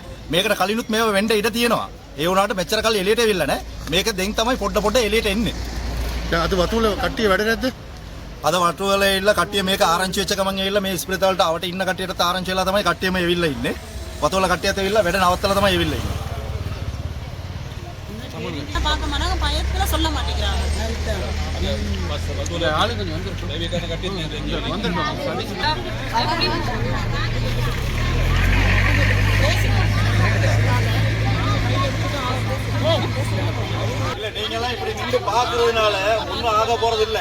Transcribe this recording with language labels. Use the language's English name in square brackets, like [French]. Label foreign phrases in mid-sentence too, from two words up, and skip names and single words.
[Sinhala] මේකට කලිනුත් මේව වෙන්න ඉඩ තියෙනවා. ඒ වුණාට මෙච්චර කල් එළියට ඇවිල්ලා නැහැ. මේක දැන් තමයි පොඩ එළියට එන්නේ. දැන් අද වතුල කට්ටිය වැඩ නැද්ද? අද වටුවල ඇවිල්ලා කට්ටිය මේක ආරංචි වෙච්ච ගමන් ඇවිල්ලා මේ ස්පිරිතාලට ආවට ඉන්න කට්ටියට ආරංචි වෙලා තමයි කට්ටියම ඇවිල්ලා ඉන්නේ. වතුවල කට්ටියත් ඇවිල්ලා වැඩ නවත්තලා තමයි ඇවිල්ලා ඉන්නේ. [Tamil] பார்க்கமானாங்க பயத்துல சொல்ல மாட்டேங்கிறாங்க. இல்ல நீங்கலாம் இப்படி நின்று பாக்குறதுனால ஒண்ணும் ஆக போறது இல்ல.